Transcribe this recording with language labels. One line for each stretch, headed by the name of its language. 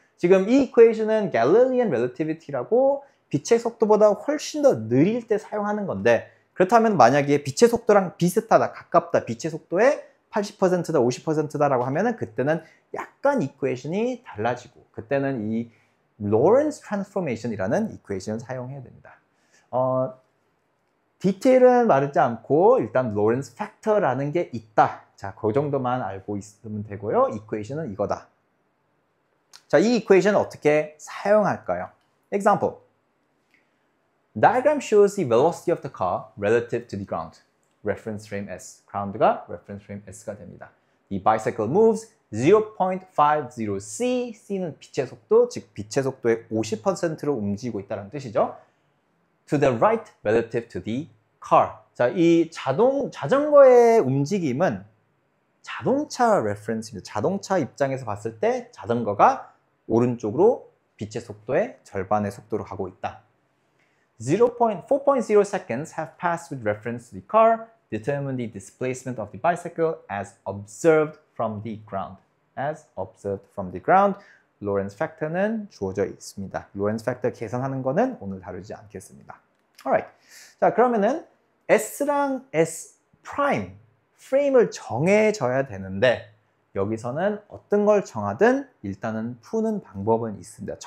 Korean: 지금 이 이퀘이션은 Galilean Relativity라고 빛의 속도보다 훨씬 더 느릴 때 사용하는 건데 그렇다면 만약에 빛의 속도랑 비슷하다, 가깝다, 빛의 속도의 80%다, 50%다라고 하면은 그때는 약간 이퀘이션이 달라지고 그때는 이 Lorentz Transformation이라는 이퀘이션을 사용해야 됩니다. 디테일은 말하지 않고 일단 Lorentz Factor라는 게 있다. 자, 그 정도만 알고 있으면 되고요. 이퀘이션은 이거다. 자, 이 이퀘이션을 어떻게 사용할까요?
English: Example. Diagram shows the velocity of the car relative to the ground.
Korean: Reference frame S. ground가 reference frame S가 됩니다.
English: The bicycle moves 0.50c.
Korean: c는 빛의 속도, 즉 빛의 속도의 50%로 움직이고 있다는 뜻이죠.
English: To the right relative to the car.
Korean: 자, 이 자전거의 움직임은 자동차 레퍼런스입니다. 자동차 입장에서 봤을 때 자전거가 오른쪽으로 빛의 속도의 절반의 속도로 가고 있다.
English: 4.0 seconds have passed with reference to the car. Determine the displacement of the bicycle as observed from the ground. As observed from the ground.
Korean: Lorentz factor는 주어져 있습니다. Lorentz factor 계산하는 거는 오늘 다루지 않겠습니다.
English: Alright.
Korean: 자, 그러면은 S랑 S 프라임 프레임을 정해줘야 되는데 여기서는 어떤 걸 정하든 일단은 푸는 방법은 있습니다.